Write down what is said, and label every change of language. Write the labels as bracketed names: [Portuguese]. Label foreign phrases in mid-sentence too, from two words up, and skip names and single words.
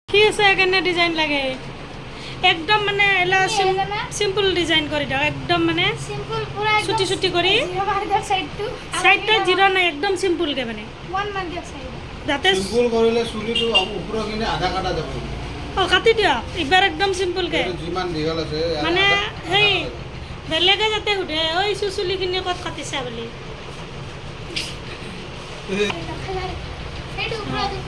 [Bangla] আছে কেনে ডিজাইন লাগে একদম মানে এলা সিম্পল ডিজাইন করে দাও একদম মানে সিম্পল পুরা ছুটি ছুটি করে জিরো মার্কের সাইডটো সাইডটা জিরো নাই একদম সিম্পল কে মানে 1 মার্কের সাইড যাতে [Assamese] সিম্পল কৰিলে চুলিটো ওপৰ কিনে আধা কাটা যাব ও কাটি দিয়া এবাৰ একদম সিম্পল কে এইটো যিমান দীঘল আছে মানে হেই বেলেগে যাতে সুধে ঐ চুচুলিখিনি ক'ত কাটিছা বুলি [Bangla] সাইড উপরে